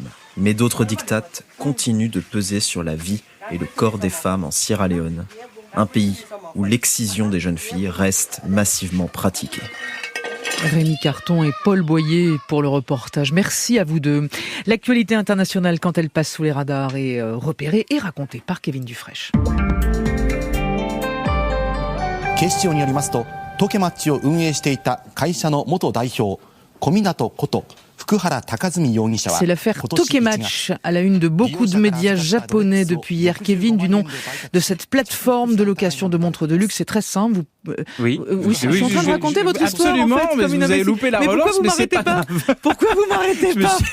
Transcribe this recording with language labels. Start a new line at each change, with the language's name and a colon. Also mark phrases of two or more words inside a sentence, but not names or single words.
French: Mais d'autres diktats continuent de peser sur la vie et le corps des femmes en Sierra Leone, un pays où l'excision des jeunes filles reste massivement pratiquée. Rémi Carton et Paul Boyer pour le reportage. Merci à vous deux. L'actualité internationale, quand elle passe sous les radars, est repérée et racontée par Kevin Dufresne.
Japanese: 警視庁によりますと、トケマッチを運営していた会社の元代表、小湊こと
French: C'est l'affaire Tokematch à la une de beaucoup de médias japonais depuis hier. Kevin, du nom de cette plateforme de location de montres de luxe, c'est très simple. Oui, je suis en train de raconter votre histoire. Absolument, en fait, mais vous avez loupé la relance, mais c'est pas grave. Pourquoi vous m'arrêtez pas